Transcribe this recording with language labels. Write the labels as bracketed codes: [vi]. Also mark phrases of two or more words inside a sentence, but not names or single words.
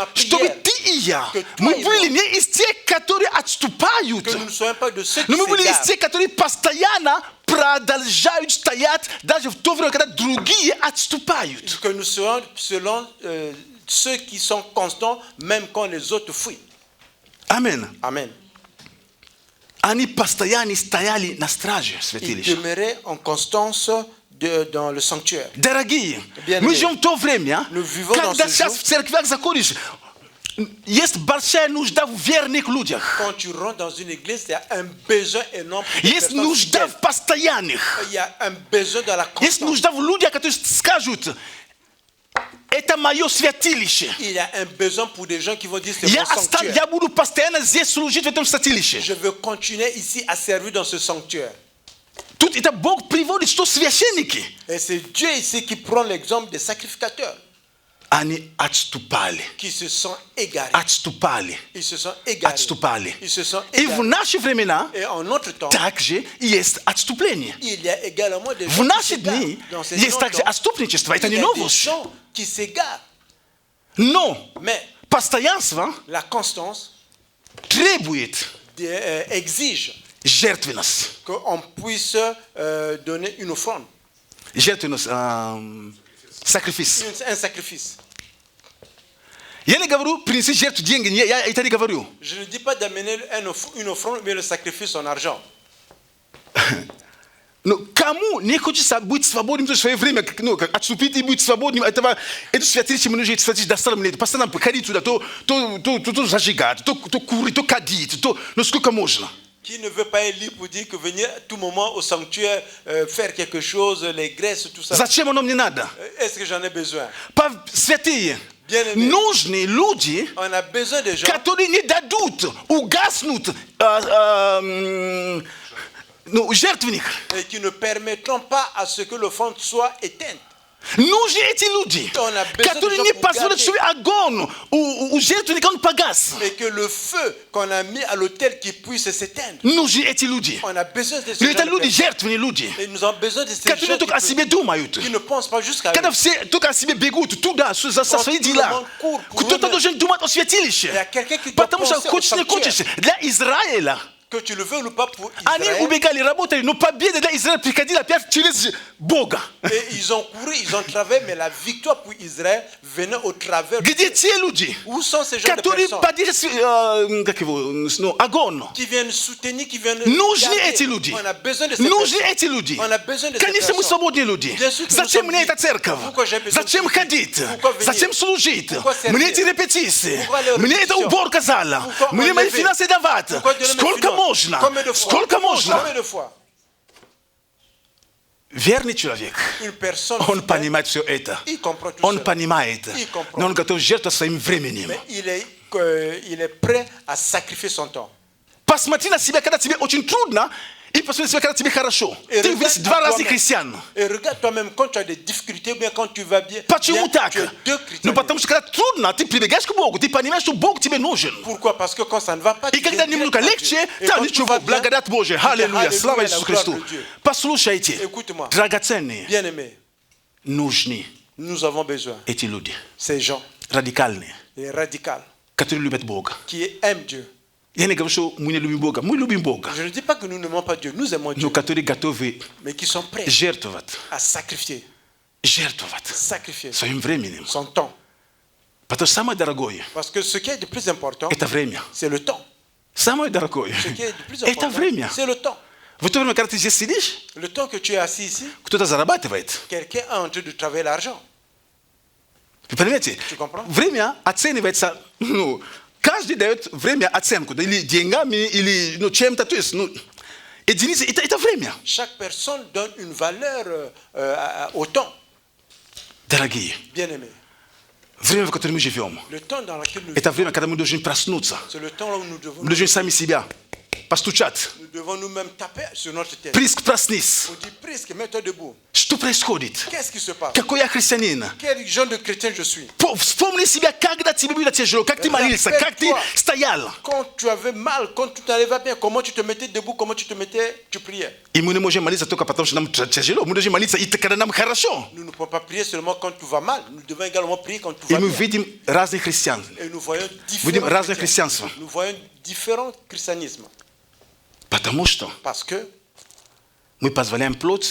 [ru] чтобы [fr] prière, [ru] ты и я, [fr] que toi [ru] мы [fr] et [ru] были [fr] moi, [ru] не из тех, которые отступают, [fr] que nous ne soyons pas de ceux qui [ru] но мы были из [fr] s'égarent, [ru] тех, которые постоянно продолжают стоять, даже в то время, когда другие отступают. [fr] que nous soyons selon ceux qui sont constants, même quand les autres fuient. [ru] Амен. [fr] Amen. [ru] Они постоянно стояли на страже [fr] Ils [ru] святилища. [fr] demeuraient en constance dans le sanctuaire. [ru] Дорогие, [fr] Bien [ru] мы [fr] aimés, [ru] живем в то время, [fr] nous vivons dans [ru] когда [fr] ce [ru] сейчас [fr] jour, [ru] в церквях заходишь, есть большая нужда в верных людях. [fr] quand tu rentres dans une église, il y a un besoin énorme pour des [ru] Есть [fr] personnes [ru] нужда [fr] fidèles. [ru] в постоянных. [fr] Il y a un besoin dans la [ru] Есть [fr] constance. [ru] нужда в людях, которые скажут, это мое святилище. [fr] Il y a un besoin pour des gens qui vont dire c'est [ru] Я [fr] mon sanctuaire. [ru] я буду постоянно здесь служить в этом святилище. [fr] Je veux continuer ici à servir dans ce sanctuaire. [ru] Тут это Бог приводит, что священники, [fr] Et c'est Dieu ici qui prend l'exemple des sacrificateurs [ru] они отступали. [fr] qui se sont égarés. [ru] Отступали. [fr] Ils se sont égarés. [ru] Отступали. [fr] Ils se sont [ru] И в [fr] égarés. [ru] наши времена [fr] Et en notre temps, [ru] также есть отступление. [fr] il y a également des [ru] В [fr] gens qui [ru] наши [fr] s'égarent. [ru] дни [fr] Dans ces [ru] есть также [fr] temps, [ru] отступничество. Это [fr] il y [ru] не [fr] a des [ru] новость. [fr] gens qui s'égarent. [ru] Но [fr] Mais [ru] постоянство [fr] la constance [ru] требует [fr] exige [ru] жертвенность. [fr] qu'on puisse donner une offrande, [ru] Жертвенность, sacrifice. [fr] un sacrifice. [ru] Я не говорю принеси жертву деньги, я это не говорю. [fr] Je ne dis pas d'amener une offrande, mais le sacrifice en argent. [ru] Но кому не хочется быть свободным в свое время, как отступить и быть свободным, это святилище, мне нужно это святилище достаточно мне, постоянно ходить туда, то зажигать, то курить, то кадить, то, ну сколько можно. [fr] Qui ne veut pas être libre pour dire que venir à tout moment au sanctuaire, faire quelque chose, les graisses, tout ça. [ru] Зачем оно мне надо? [fr] Est-ce que j'en ai besoin? [ru] Святые, [fr] Bien-aimés, [ru] нужны люди, [fr] on a besoin de gens [ru] которые не дадут угаснуть жертвенник. [fr] et qui ne permettront pas à ce que l'offrande soit éteinte. [ru] Нужны эти люди, [fr] On a besoin [ru] которые [fr] de [ru] не [fr] gens pour [ru] позволят, [fr] garder. [ru] чтобы огонь у жертвенника он погас. [fr] Et que le feu qu'on a mis à l'autel qui puisse s'éteindre. [ru] Нужны эти люди. [fr] On a besoin de [ru] Но [fr] ces [ru] это [fr] gens [ru] люди, жертвенные люди, [fr] et nous avons besoin de ces [ru] которые [fr] gens [ru] только о себе думают. [fr] qui ne pensent pas jusqu'à [ru] Когда [fr] eux. [ru] все только о себе бегут туда, за свои [fr] tout le [ru] дела, [fr] monde court pour [ru] кто-то [fr] eux-mêmes. [ru] должен думать о [fr] Il y [ru] святилище. [fr] a quelqu'un qui doit [ru] Потому что [fr] penser au [ru] хочешь не [fr] sanctuaire. [ru] хочешь, для Израиля [fr] Que tu le veux ou pas pour [ru] они [fr] Israël, [ru] убегали, работали, но победа для Израиля приходила опять через Bога. [fr] Et ils ont couru, ils ont travaillé, mais la victoire pour Israël venait au travers. [ru] Где те люди, [fr] Où sont ces gens de [ru] которые [fr] personnes [ru] поддерживают, как его, ну, огонь? [fr] qui viennent soutenir, qui viennent [ru] Нужны [fr] garder? [ru] эти люди. [fr] On a besoin de ces [ru] Нужны [fr] personnes. [ru] эти люди. [fr] On a besoin de ces [ru] Конечно, мы [fr] personnes. [ru] свободные люди. [fr] Bien sûr que nous [ru] Зачем [fr] sommes [ru] мне [fr] libres. [ru] эта церковь? [fr] Pourquoi j'ai besoin [ru] Зачем [fr] de [ru] ходить? [fr] Pourquoi venir? [ru] Зачем служить? [fr] Pourquoi servir? [ru] Мне эти репетиции. [fr] Pourquoi les [ru] Мне эта [fr] répétitions? [ru] уборка зала. [fr] Pourquoi [ru] Мне мои [fr] enlever? [ru] финансы давать. [fr] Pourquoi donner mes [ru] Сколько [fr] finances? [ru] можно? [fr] Combien de fois? [ru] Сколько можно? [fr] Combien de fois? [ru] Верный человек, [fr] Une personne [ru] он [fr] fidèle, [ru] понимает все это. [fr] il comprend tout [ru] Он [fr] cela. [ru] понимает. [fr] Il comprend. [ru] Но он готов жертвовать своим временем. [fr] Mais il est prêt à sacrifier son temps. [ru] Посмотри на себя, когда тебе очень трудно, и посмотри на себя, когда тебе хорошо. [fr] Et [ru] Ты [fr] regarde [ru] видишь [fr] à [ru] два разных [fr] toi-même. [ru] христиан. [fr] Et regarde toi-même quand tu as des difficultés ou bien quand tu vas bien. [ru] Почему [fr] bien, [ru] так? [fr] tu as deux critères. [ru] Ну потому что когда трудно, ты прибегаешь к Богу, ты понимаешь, что Бог тебе нужен. [fr] Pourquoi? Parce que quand ça ne va pas, [ru] И [fr] tu [ru] когда [fr] viens [ru] немного [fr] directement à [ru] легче, [fr] Dieu. Et [ru] там [fr] quand tout [ru] ничего, [fr] va bien, [ru] благодать Божия, [fr] tu dis, [ru] аллилуйя, слава [fr] Alléluia, [ru] Иисусу [fr] la gloire [ru] Христу. [fr] de Dieu. [ru] Послушайте, [fr] Écoute-moi, [ru] драгоценные, [fr] bien-aimés, [ru] нужны [fr] nous avons besoin [ru] эти люди, [fr] ces gens, [ru] радикальные, [fr] les radicaux, [ru] которые любят Бога. [fr] qui aiment Dieu. [ru] Я не говорю, что мы не любим Бога, мы любим Бога, [fr] Je ne dis pas que nous n'aimons pas Dieu, nous aimons Dieu, [ru] но которые готовы [fr] mais qui sont prêts [ru] жертвовать, [fr] à sacrifier [ru] своим временем. [fr] son temps. [ru] Потому что самое дорогое [fr] Parce que ce qui est de plus important, – [ru] это время. [fr] c'est le temps. [ru] Самое дорогое [fr] Ce qui est de plus [ru] – это [fr] important, [ru] время. [fr] c'est le temps. [ru] В то время, когда ты здесь сидишь, [fr] Le temps que tu es assis ici, [ru] кто-то зарабатывает. [fr] quelqu'un est en train de travailler l'argent. [ru] Вы понимаете? [fr] Tu comprends? [ru] Время оценивается, ну, каждый дает время оценку, да, или деньгами, или ну, чем-то, то есть, ну, единицы, это время. [fr] Chaque personne donne une valeur au temps, [ru] Дорогие, [fr] bien-aimé. [ru] время, в котором мы живем, [fr] Le temps dans lequel nous [ru] это время, когда мы должны проснуться, [fr] c'est le temps où nous devons, [ru] мы должны сами себя постучать. [fr] nous devons nous-mêmes taper sur notre tête. [ru] Приск, проснись. [fr] On dit presque, mets-toi debout. [ru] Что происходит? [fr] Qu'est-ce qui se passe? [ru] Какой я христианин? [fr] Quel genre de chrétien je suis? [ru] Вспомни себя, когда тебе было тяжело, как ты молился, как ты стоял. [fr] Quand tu avais mal, quand tout n'allait pas bien, comment tu te mettais debout, comment tu te mettais, tu priais. [ru] И мы не можем молиться только потому, что нам тяжело. Мы должны молиться, и когда нам хорошо. [fr] Nous ne pouvons pas prier seulement quand tout va mal. Nous devons également prier quand tout [ru] И [fr] va [ru] мы [fr] bien. [ru] видим разных христиан. [fr] Et nous voyons [ru] Видим [fr] différents [ru] разное [fr] chrétiens. [ru] христианство. [fr] Nous voyons différents christianismes. [ru] Потому что [fr] Parce que [ru] мы позволяем плоть